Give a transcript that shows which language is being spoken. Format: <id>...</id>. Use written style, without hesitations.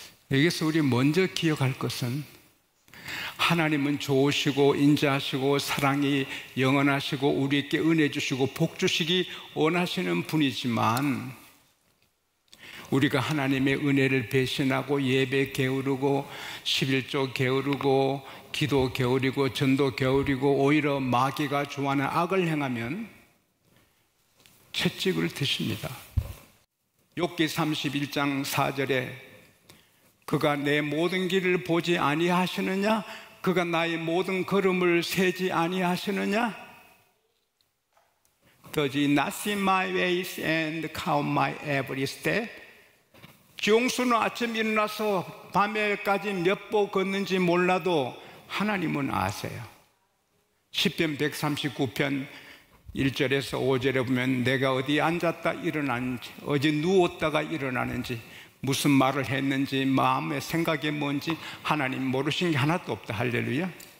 <ko>여기서 우리 먼저 기억할 것은 하나님은 좋으시고 인자하시고 사랑이 영원하시고 우리에게 은혜 주시고 복 주시기 원하시는 분이지만 우리가 하나님의 은혜를 배신하고 예배 게으르고 11조 게으르고 기도 게으르고 전도 게으르고 오히려 마귀가 좋아하는 악을 행하면 채찍을 드십니다. 욥기 31장 4절에 그가 내 모든 길을 보지 아니하시느냐? 그가 나의 모든 걸음을 세지 아니하시느냐?</ko> <en>Does he not see my ways and count my every step?</en> <ko>지용수는 아침 일어나서 밤에까지 몇 보 걷는지 몰라도 하나님은 아세요. 시편 139편 1절에서 5절에 보면 내가 어디 앉았다 일어나는지, 어디 누웠다가 일어나는지, 무슨 말을 했는지, 마음의 생각이 뭔지 하나님 모르신 게 하나도 없다. 할렐루야.</ko>